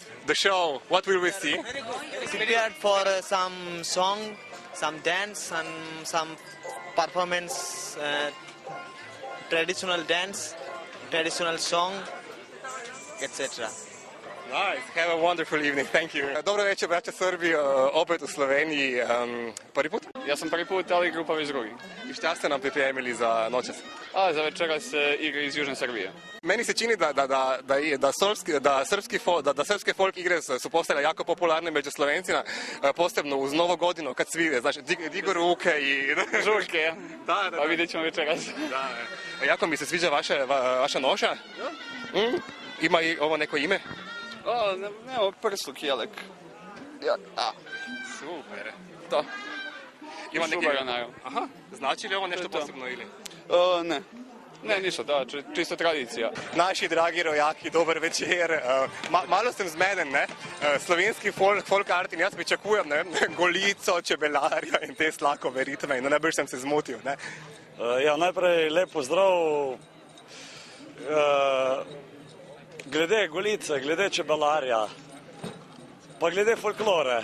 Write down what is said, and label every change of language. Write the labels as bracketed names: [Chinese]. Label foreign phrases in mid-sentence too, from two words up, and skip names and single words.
[English] The show. What will we see? Prepared for some song, some dance, and some performance, traditional dance, traditional song, etc. Nice. Have a wonderful evening. Thank you. [Serbian] Dobro večer, braća Srbi, opet u Sloveniji. Prvi put? Ja sam prvi put, ali grupa već drugi. I šta ste nam pripremili za noćas? Za večeras igre iz Južne Srbije. Meni se čini da srpske folk igre su postale jako popularne među Slovencima, posebno uz Novu godinu, kad svi, znači, digu ruke i... Žurke, ja? Da. Pa vidjet ćemo večeras. Da. Jako mi se sviđa vaša noša. Ima i ovo neko ime? Evo, prsluk, jelek. Super. To. Ima neki... Šubara, naravno. Aha, znači li ovo nešto posebno ili? Ne. Ne, ništa, da, čisto tradicija. [Slovenian] Naši dragi rojaki, dober večer. Malo sem zmeden, ne? Slovenski folkart in jaz pričakujem, ne? Golico, čebelarja in te slakove ritme in najbolj sem se zmotil, ne? Ja, najprej lep pozdrav. Glede golice, glede čebelarja, pa glede folklore.